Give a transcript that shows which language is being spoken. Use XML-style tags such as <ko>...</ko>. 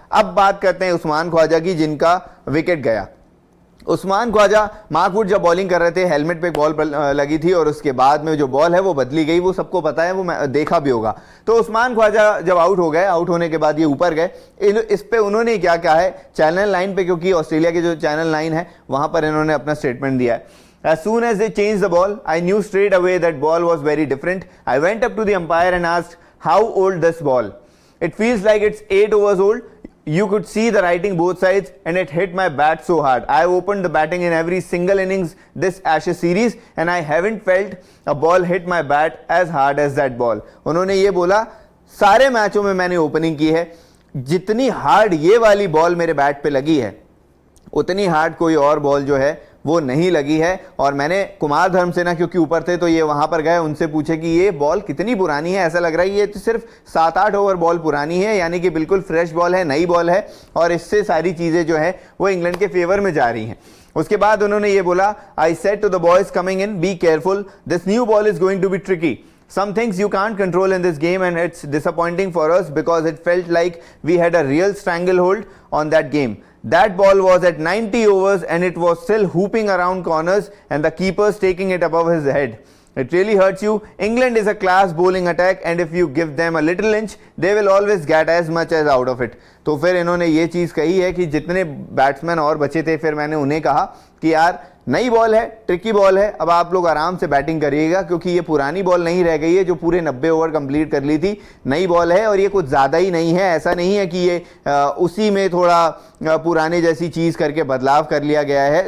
<hi>अब बात करते हैं उस्मान ख्वाजा की, जिनका विकेट गया। उस्मान ख्वाजा मार्कवुड जब बॉलिंग कर रहे थे, हेलमेट पे बॉल लगी थी और उसके बाद में जो बॉल है वो बदली गई, वो सबको पता है, वो देखा भी होगा। तो उस्मान ख्वाजा जब आउट हो गए, आउट होने के बाद ये ऊपर गए, इस पे उन्होंने क्या कहा है चैनल 9 पे, क्योंकि ऑस्ट्रेलिया के जो चैनल 9 है वहां पर इन्होंने अपना स्टेटमेंट दिया है।</hi> <en>As soon as they changed the ball, I knew straight away that ball was very different. I went up to the umpire and asked how old this ball. It feels like it's 8 overs old. You could see the writing both sides and it hit my bat so hard. I opened the batting in every single innings this Ashes series and I haven't felt a ball hit my bat as hard as that ball.</en> <hi>उन्होंने ये बोला सारे मैचों में मैंने opening की है, जितनी हार्ड ये वाली बॉल मेरे बैट पे लगी है उतनी हार्ड कोई और बॉल जो है वो नहीं लगी है। और मैंने कुमार धर्मसेना क्योंकि ऊपर थे तो ये वहां पर गए, उनसे पूछे कि ये बॉल कितनी पुरानी है, ऐसा लग रहा है ये तो सिर्फ 7-8 ओवर बॉल पुरानी है, यानी कि बिल्कुल फ्रेश बॉल है, नई बॉल है और इससे सारी चीजें जो है वो इंग्लैंड के फेवर में जा रही हैं। उसके बाद उन्होंने ये बोला,</hi> <en>I said to the boys coming in, be careful, this new ball is going to be tricky. Some things you can't control in this game and it's disappointing for us because it felt like we had a real stranglehold on that game. That ball was at 90 overs and it was still hooping around corners and the keepers taking it above his head. It really hurts you. England is a class bowling attack and if you give them a little inch, they will always get as much as out of it.</en> <hi>तो फिर इन्होंने ये चीज़ कही है कि जितने batsman और बचे थे फिर मैंने उन्हें कहा कि यार नई बॉल है, ट्रिकी बॉल है, अब आप लोग आराम से बैटिंग करिएगा क्योंकि ये पुरानी बॉल नहीं रह गई है जो पूरे 90 ओवर कंप्लीट कर ली थी। नई बॉल है और ये कुछ ज़्यादा ही नहीं है, ऐसा नहीं है कि ये उसी में थोड़ा पुराने जैसी चीज़ करके बदलाव कर लिया गया है।</hi>